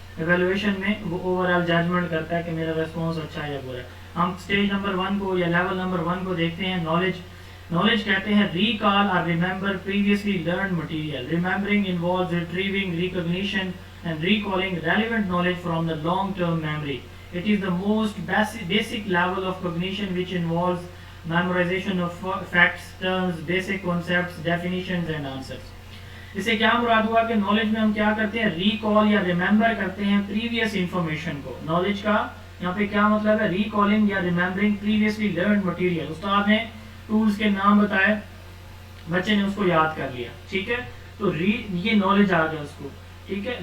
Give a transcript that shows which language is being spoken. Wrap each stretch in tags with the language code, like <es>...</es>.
<hi>Evaluation में वो overall judgement करता है कि मेरा रेस्पॉन्स अच्छा है या बुरा है। हम स्टेज नंबर 1 को या लेवल नंबर 1 को देखते हैं। नॉलेज कहते हैं रिकॉल और</hi> <en>Remember previously learn material. Remembering involves retrieving, recognition and recalling relevant knowledge from the long term memory. It is the most basic level of cognition which involves memorization of facts, terms, basic concepts, definitions and answers.</en> <hi>इससे क्या मुराद हुआ कि knowledge में हम क्या करते हैं, recall या रिमेंबर करते हैं प्रीवियस इंफॉर्मेशन को। नॉलेज का यहाँ पे क्या मतलब है, रिकॉलिंग या</hi> <en>Remembering previously learn material.</en> <hi>उस्ताद ने टूल्स के नाम बताए, बच्चे ने उसको याद कर लिया, ठीक है, तो ये नॉलेज आ गया उसको, ठीक है।</hi>